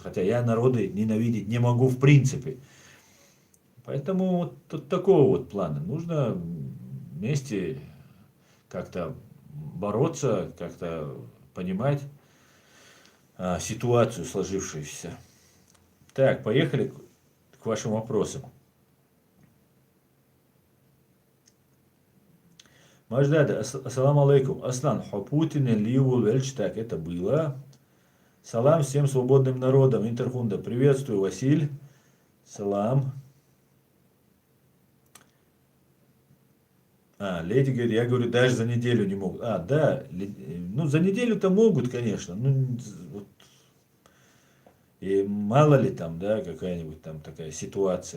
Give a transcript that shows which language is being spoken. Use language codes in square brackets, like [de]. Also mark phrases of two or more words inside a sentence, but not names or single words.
[ru] Хотя я народы ненавидеть не могу в принципе. Поэтому вот тут такого вот плана. Нужно вместе как-то бороться, как-то понимать ситуацию сложившуюся. Так, поехали к вашим вопросам. [ar] Маждада, السلام عليكم. [ru] Аслан, Путин, Ливу, Вельч, так, это было. Салам всем свободным народам. Интерхунда, приветствую, Василь. Салам. Леди говорит, я говорю, даже за неделю не могут. Да, ну за неделю-то могут, конечно. Ну, вот, и мало ли там, да, какая-нибудь там такая ситуация.